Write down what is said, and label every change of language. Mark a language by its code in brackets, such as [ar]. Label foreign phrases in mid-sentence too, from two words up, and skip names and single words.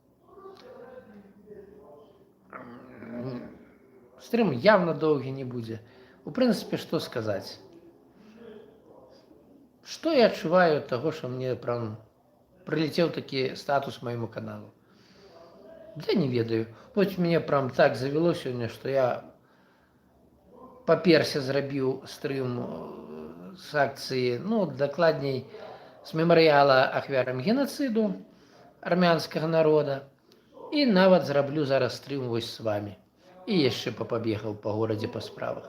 [ru] Стрим явно долгий не будет. В принципе, что сказать? Что я отчуваю от того, что мне прям прилетел таки статус моему каналу? Да не ведаю. Вот мне прям так завело сегодня, что я паперся [be] зрабіў стрым з акцыі, ну, дакладней, з мемарыяла ахвярам генацыду армянскага народа. І нават зраблю зараз стрым вось з вами. І яшчэ пабегаў па горадзе па справах.